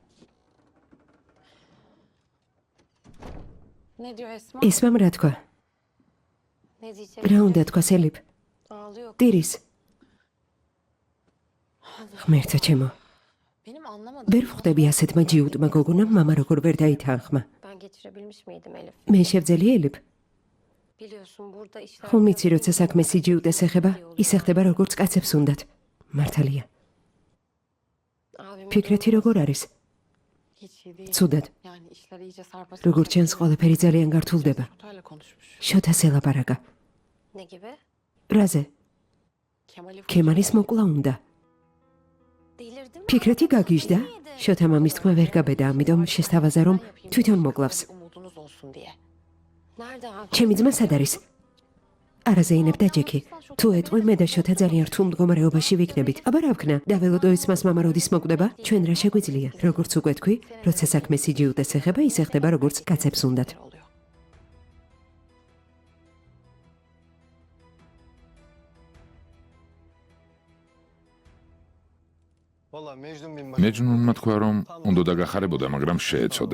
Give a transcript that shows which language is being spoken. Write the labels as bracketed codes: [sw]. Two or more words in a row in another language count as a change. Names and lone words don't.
[tr] Ne diyor Esma? [ka] ესმამ რა თქვა? [tr] Ne diyeceğim? [ka] რა უნდა თქვა სელიფ? [tr] Ağlıyor. [ka] ტირის. ღმერთო ჩემო. [tr] Benim anlamadım. [ka] ვერ ვხვდები ასეთმა ჯიუტმა გოგონამ მამა როგორ ვერ დაითანხმა. [tr] Ben geçirebilmiş miydim Elif? [ka] მე შევძელი ელიფ. [tr] Biliyorsun burada işler... [ka] ხომ იცი როცა საქმე სიჯიუტეს ეხება, ისე ხდება როგორც კაცებს უნდათ. მართალია. [tr] Abimin [ka] ფიქრეთი როგორ არის? [tr] hiç iyi değil. [ka] ცუდად. [tr] Yani işler iyice sarpa [ka] როგორც ჩანს ყველაფერი ძალიან გართულდება. [tr] Şotayla konuşmuş. [ka] შოთას ელაპარაკა. [tr] Ne gibi? [ka] რაზე? [tr] Kemal'i [ka] ქემალის მოკლა უნდა. [tr] Delirdin mi? [ka] ფიქრეთი გაგიჟდა? შოთა მამის თქმა ვერ გაბედა, ამიტომ შესთავაზა რომ თვითონ მოკლავს. [tr] Umudunuz olsun diye. Nerede abi? [ka] ჩემი ძმა სად არის? არა ზეინებ და ჯექი. თუ ეტყვი მე და შოთა ძალიან რთულ მდგომარეობაში ვიქნებით. აბა რა ვქნა? დაველოდო ესმას მამა როდის მოკვდება? ჩვენ რა შეგვიძლია? როგორც უკვე თქვი, როცა საქმე სიჯიუტეს ეხება, ისე ხდება როგორც კაცებს უნდათ. [tr] oluyor. [ka] მეჯნუნმა თქვა რომ უნდა დაგახარებოდა, მაგრამ შეეცოდე.